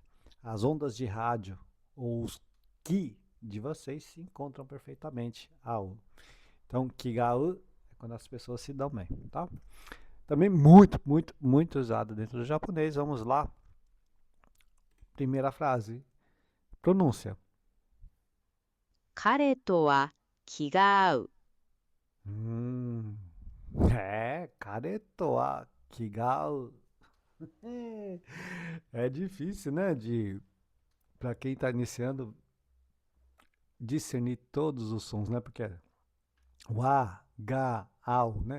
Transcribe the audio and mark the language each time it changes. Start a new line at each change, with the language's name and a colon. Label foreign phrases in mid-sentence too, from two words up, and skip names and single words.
Portuguese: As ondas de rádio ou os ki de vocês se encontram perfeitamente. Au. Então, kigau é quando as pessoas se dão bem, tá? Também muito, muito, muito usado dentro do japonês. Vamos lá. Primeira frase. Pronúncia.
Japanese: 彼とは気が合う。彼とは気が合う.
Portuguese: É difícil, né? Para quem está iniciando, discernir todos os sons, né? Porque é wa, ga, au, né?